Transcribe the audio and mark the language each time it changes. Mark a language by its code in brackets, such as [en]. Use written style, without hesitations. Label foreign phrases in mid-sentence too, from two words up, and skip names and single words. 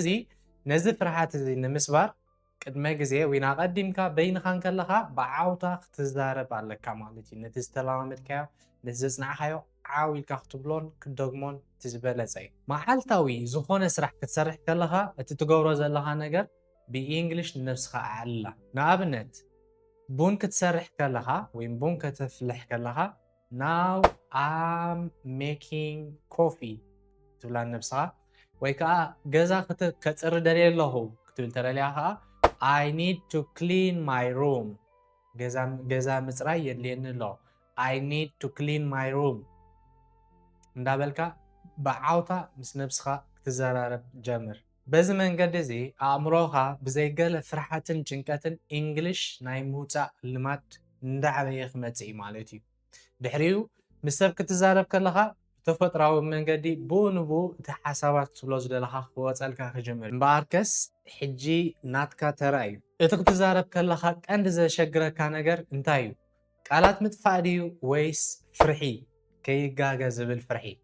[ti] ነዚ ፍርሓት እዚ ንምስባር ቅድመ ግዜ ወይ ናቐዲምካ በይንኻን ከለኻ ብዓውታ ክትዛረብ ኣለካ ማለት እዩ ነቲ ዝተለማመድካዮ ነቲ ዘፅናዕካዮ ዓው ኢልካ ክትብሎን ክትደግሞን እቲ ዝበለፀ እዩ መዓልታዊ ዝኾነ ስራሕ ክትሰርሕ ከለኻ እቲ ትገብሮ ዘለኻ ነገር ብእንግሊሽ ንነፍስኻ ኣዕልላ ንኣብነት ቡን ክትሰርሕ ከለኻ ወይ ቡን ከተፍልሕ ከለኻ [en] now I'm making coffee [ti] ትብላ ንነፍስኻ ወይ ከዓ ገዛ ከፅሪ ደልየ ኣለኹ ክትብል ተደልያ ከዓ [en] I need to clean my room [ti] ገዛ ምፅራይ የድልየኒ ኣሎ [en] I need to clean my room [ti] እንዳበልካ ብዓውታ ምስ ነፍስኻ ክትዘራረብ ጀምር በዚ መንገዲ እዚ ኣእምሮኻ ብዘይገለ ፍርሓትን ጭንቀትን እንግሊሽ ናይ ምውፃእ ልማድ እንዳዓበየ ክመፅእ ማለት እዩ ድሕሪኡ ምስ ሰብ ክትዛረብ ከለኻ ተፈጥራዊ መንገዲ ብኡ ንብኡ እቲ ሓሳባት ትብሎ ዝደለኻ ክወፀልካ ክጅምር እምበኣርከስ ሕጂ ናትካ ተራ እዩ እቲ ክትዛረብ ከለኻ ቀንዲ ዘሸግረካ ነገር እንታይ እዩ ቃላት ምጥፋእ ድዩ ወይስ ፍርሒ ከይጋገ ዝብል ፍርሒ